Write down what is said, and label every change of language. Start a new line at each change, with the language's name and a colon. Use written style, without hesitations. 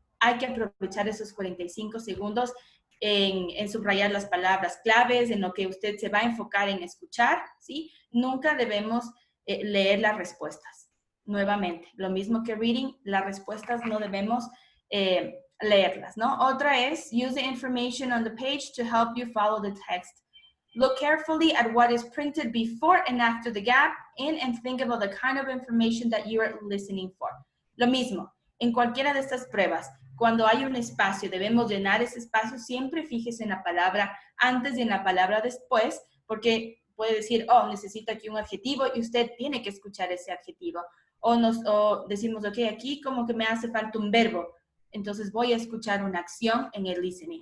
Spanish: Hay que aprovechar esos 45 segundos en subrayar las palabras claves, en lo que usted se va a enfocar en escuchar, ¿sí? Nunca debemos leer las respuestas. Nuevamente, lo mismo que reading, las respuestas no debemos leerlas, ¿no? Otra es,
English: use the information on the page to help you follow the text. Look carefully at what is printed before and after the gap in and think about the kind of information that you are listening for.
Spanish: Lo mismo, en cualquiera de estas pruebas, cuando hay un espacio, debemos llenar ese espacio, siempre fíjese en la palabra antes y en la palabra después, porque puede decir, oh, necesito aquí un adjetivo y usted tiene que escuchar ese adjetivo. O decimos, ok, aquí como que me hace falta un verbo, entonces voy a escuchar una acción en el listening.